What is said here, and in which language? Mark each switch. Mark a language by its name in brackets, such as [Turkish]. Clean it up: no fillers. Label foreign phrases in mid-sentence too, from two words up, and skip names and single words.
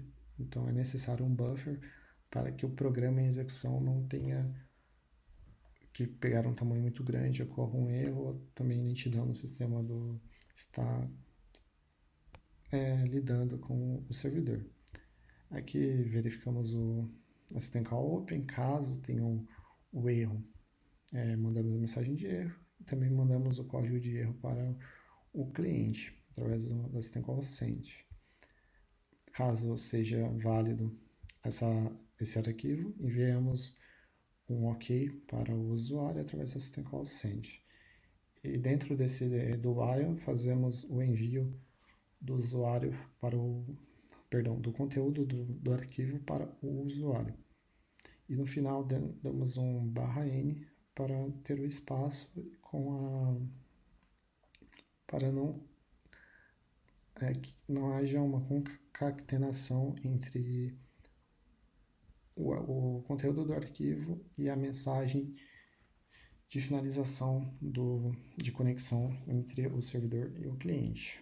[Portuguese] Então é necessário um buffer para que o programa em execução não tenha que pegar um tamanho muito grande, ocorra um erro, ou também lentidão no sistema está lidando com o servidor. Aqui verificamos o [English] system call [Portuguese] open, caso tenha o erro, mandamos a mensagem de erro e também mandamos o código de erro para o cliente através do [English] system call [Portuguese] send. Caso seja válido esse arquivo, enviamos um OK para o usuário através do [English] system call [Portuguese] send. E dentro do while fazemos o envio do usuário para do conteúdo do arquivo para o usuário. E no final damos um /n para ter o espaço para que não haja uma concatenação entre o conteúdo do arquivo e a mensagem de finalização de conexão entre o servidor e o cliente.